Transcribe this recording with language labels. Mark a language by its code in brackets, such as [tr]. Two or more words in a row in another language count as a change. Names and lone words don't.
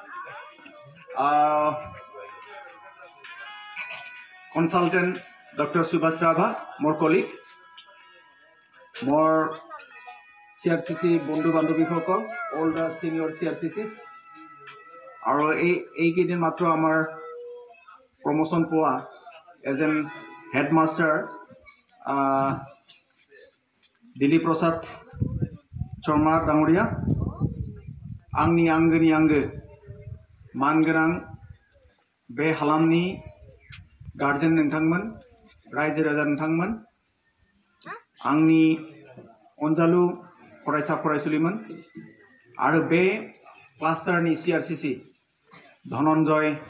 [en] consultant doctor [as] সুভাষ ৰাভা মোৰ কলিগ, মোৰ CRCC বন্ধু বান্ধৱীসকল, [en] all the senior CRCCs, [as] আৰু এইকেইদিন মাত্ৰ আমাৰ প্ৰমোশ্যন পোৱা [en] as a headmaster [as] দিলীপ প্ৰসাদ শৰ্মা ডাঙৰীয়া, [brx] आंनि आंगोनि आंगो मानगोनां बे हालामनि गार्जेन नोंथांमोन, रायजो राजा नोंथांमोन, आंनि अनजालु फरायसा फरायसुलिमोन आरो बे क्लास्टारनि CRCC धनन्जय